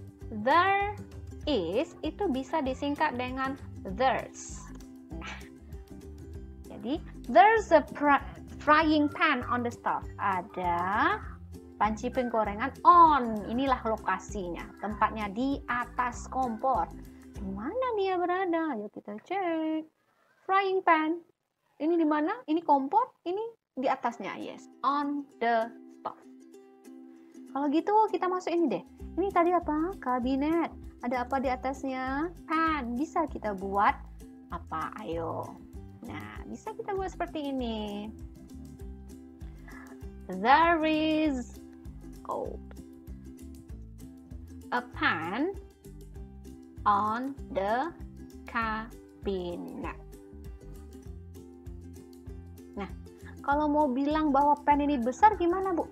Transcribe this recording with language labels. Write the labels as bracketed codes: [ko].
[id] There is itu bisa disingkat dengan there's. Nah, jadi [en] there's a frying pan on the stove. [id] Ada panci penggorengan on. Inilah lokasinya. Tempatnya di atas kompor. Di mana dia berada? Ayo kita cek. Frying pan. Ini di mana? Ini kompor. Ini di atasnya. Yes. [en] On the stove. [id] Kalau gitu kita masuk ini deh. Ini tadi apa? Kabinet. Ada apa di atasnya? Pan. Bisa kita buat apa? Ayo. Nah, bisa kita buat seperti ini. [en] There is a pan on the cabinet. [id] Nah, kalau mau bilang bahwa pen ini besar gimana, Bu?